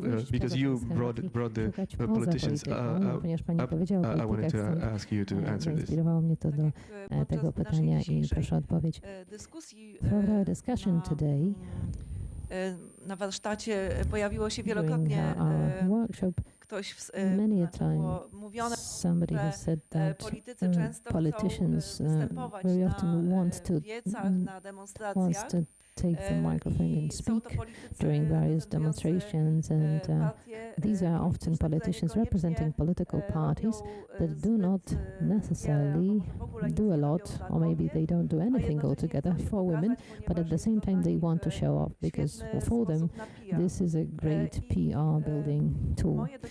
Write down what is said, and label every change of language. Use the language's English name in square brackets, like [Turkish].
[English] Because you brought the politicians up, I wanted to ask you to answer this. [Polish] Mnie to do tego pytania i proszę o odpowiedź. [English] For our discussion today, [Polish] na warsztacie pojawiło się wielokrotnie ktoś było mówione, że politycy często chcą występować na wiecach, na demonstracjach. [English] Take the microphone and speak during various demonstrations, and these are often politicians representing political parties that do not necessarily do a lot, or maybe they don't do anything altogether for women, but at the same time they want to show off, because for them this is a great PR building tool.